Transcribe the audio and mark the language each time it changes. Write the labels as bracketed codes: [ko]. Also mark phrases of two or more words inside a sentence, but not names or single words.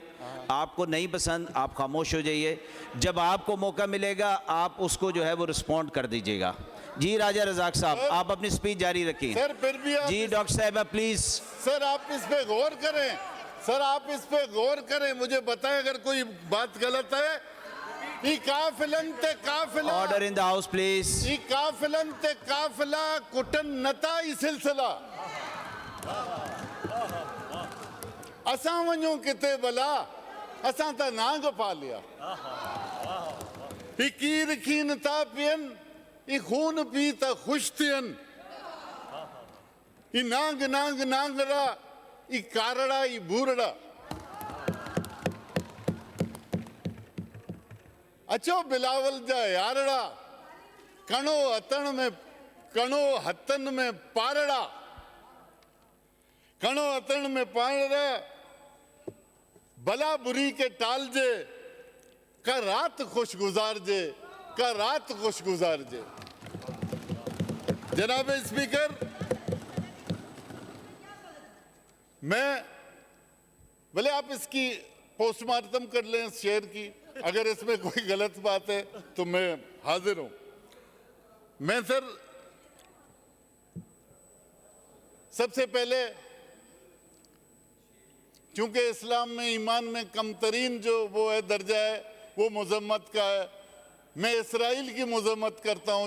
[ur] آپ کو نہیں پسند آپ خاموش ہو جائیے، جب آپ کو موقع ملے گا آپ اس کو جو ہے وہ ریسپانڈ کر دیجیے گا. جی راجہ رزاق صاحب آپ اپنی اسپیچ جاری رکھیں. سر پھر بھی آپ جی ڈاکٹر صاحب پلیز. سر آپ اس پہ غور کریں، سر آپ اس پہ غور کریں، مجھے بتائیں اگر کوئی بات غلط ہے. [sd] ई काफिलन ते काफिला, [en] order in the house please. [sd] ई काफिलन ते काफिला कुटन नता ई सिलसिला। असां वञूं किते भला, असां त नांग पा लिया। ई कीर खीन था पियन, ई खून पी त खुश थियन। ई नांग नांग नांगरा, ई कारड़ा ई बूरड़ा। अचो बिलावल जा यारड़ा, कणो हथन में पारड़ा, कणो हथन में पारड़ा। भला बुरी के टाल जे, का रात खुश गुजार जे, का रात खुश गुजार जे। [ur] جناب اسپیکر، میں بھلے آپ اس کی پوسٹ مارٹم کر لیں اس شعر کی، اگر اس میں کوئی غلط بات ہے تو میں حاضر ہوں. میں سر سب سے پہلے، کیونکہ اسلام میں ایمان میں کمترین جو وہ ہے درجہ ہے وہ مذمت کا ہے، میں اسرائیل کی مذمت کرتا ہوں.